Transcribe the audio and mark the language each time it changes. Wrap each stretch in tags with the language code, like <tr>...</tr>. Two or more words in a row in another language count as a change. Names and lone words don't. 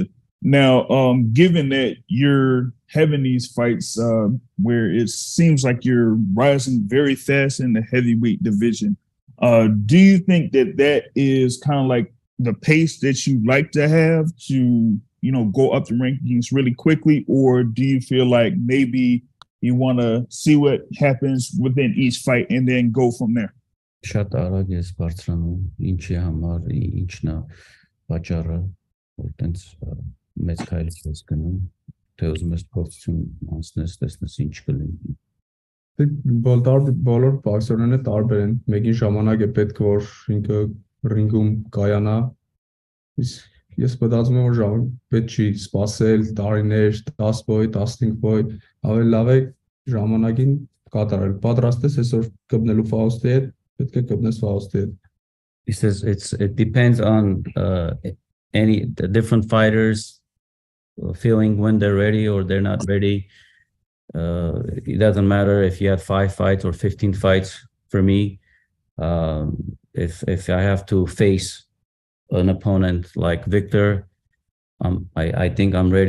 <en>Now, given that you're having these fights where it seems like you're rising very fast in the heavyweight division, do you think that is kind of like the pace that you like to have to, go up the rankings really quickly? Or do you feel like maybe you want to see what happens within each fight and then go from there?</en> <hy>Շատ արագ ես բարձրանում, ինչի համար, ինչն է պատճառը, որ տենց մեծ քայլ ես գնում, թե ուզում ես փորձություն անցնես, տեսնես ինչ կլինի։ Բոլոր բոքսերները տարբեր են, մեկին ժամանակ է պետք որ ինքը ռինգում կայանա, իսկ ես մտածում եմ որ պետք չի սպասել տարիներ, 10 ոյ, 15 ոյ, ավելի լավ է ժամանակին կատարել։ Պատրաստ ես այսօր կպնելու Ֆաուստի հետ, պետք է գտնես Faust-ի հետ։</hy> <en>He says it depends on the different fighters feeling when they're ready or they're not ready. It doesn't matter if you have 5 fights or 15 fights for me. If I have to face an opponent like Viktor, I think I'm ready.</en>